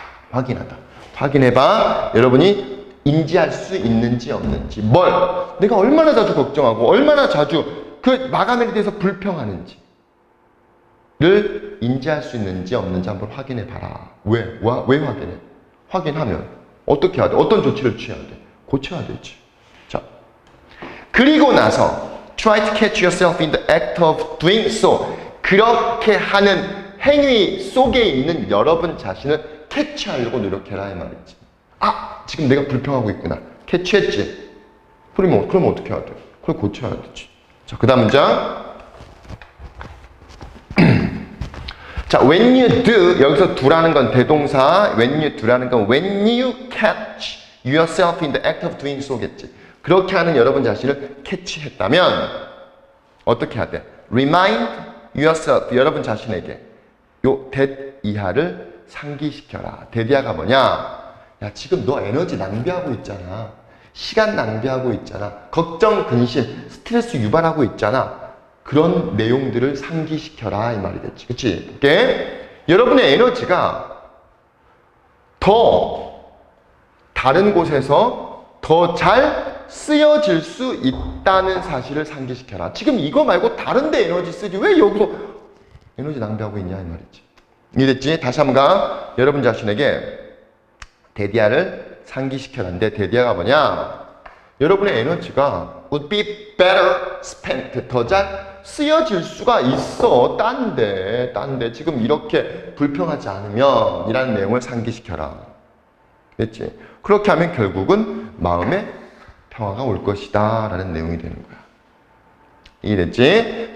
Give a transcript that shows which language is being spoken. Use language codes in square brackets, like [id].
[ko] 확인하다. 확인해봐. 여러분이 인지할 수 있는지 없는지. 뭘? 내가 얼마나 자주 걱정하고 얼마나 자주 그 마감일에 대해서 불평하는지를 인지할 수 있는지 없는지 한번 확인해 봐라. 왜 확인해? 확인하면 어떻게 해야 돼? 어떤 조치를 취해야 돼? 고쳐야 되지. 자, 그리고 나서 [en] try to catch yourself in the act of doing so. [ko] 그렇게 하는 행위 속에 있는 여러분 자신을 캐치하려고 노력해라 이 말이지. 아, 지금 내가 불평하고 있구나. 캐치했지. 그러면 어떻게 해야 돼? 그걸 고쳐야 되지. 자, 그 다음 문장. [en] 자, when you do, [ko] 여기서 do라는 건 대동사, [en] when you do라는 건 when you catch yourself in the act of doing so겠지. [ko] 그렇게 하는 여러분 자신을 캐치했다면 어떻게 해야 돼? [en] Remind yourself, [ko] 여러분 자신에게 요 that 이하를 상기시켜라. that 이하가 뭐냐? 야, 지금 너 에너지 낭비하고 있잖아. 시간 낭비하고 있잖아. 걱정, 근심, 스트레스 유발하고 있잖아. 그런 내용들을 상기시켜라 이 말이 됐지. 그치? 이게 여러분의 에너지가 더 다른 곳에서 더 잘 쓰여질 수 있다는 사실을 상기시켜라. 지금 이거 말고 다른 데 에너지 쓰지 왜 여기서 에너지 낭비하고 있냐 이 말이지. 이해됐지? 다시 한번 가. 여러분 자신에게 데디아를 상기시켜놨는데 데디아가 뭐냐? 여러분의 에너지가 [en] would be better spent. [ko] 더 잘 쓰여질 수가 있어. 딴 데 지금 이렇게 불평하지 않으면 이라는 내용을 상기시켜라. 됐지? 그렇게 하면 결국은 마음에 평화가 올 것이다 라는 내용이 되는 거야. 이해됐지?